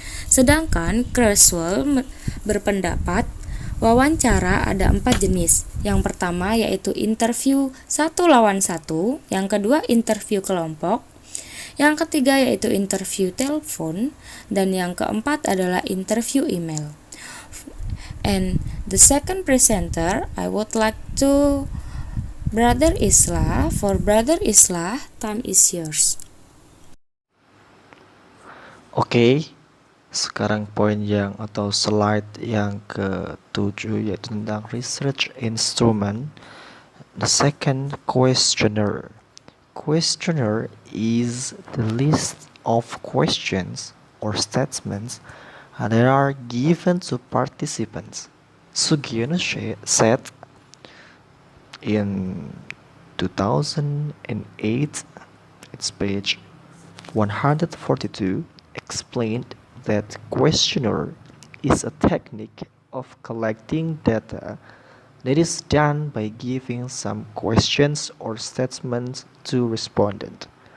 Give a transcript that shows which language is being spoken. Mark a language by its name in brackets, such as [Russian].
[Indonesian] Sedangkan Creswell berpendapat wawancara ada 4 jenis. Yang pertama yaitu interview 1 lawan 1, yang kedua interview kelompok, yang ketiga yaitu interview telepon, dan yang keempat adalah interview email. [English] And the second presenter, I would like to Brother Islah. For Brother Islah, time is yours. Oke. [Indonesian] Sekarang poin yang atau slide yang ke-7 yaitu tentang research instrument. [English] The second, questionnaire. Questionnaire is the list of questions or statements that are given to participants. Sugiono said in 2008, it's page 142, explained that questionnaire is a technique of collecting data that is done by giving some questions or statements to respondent.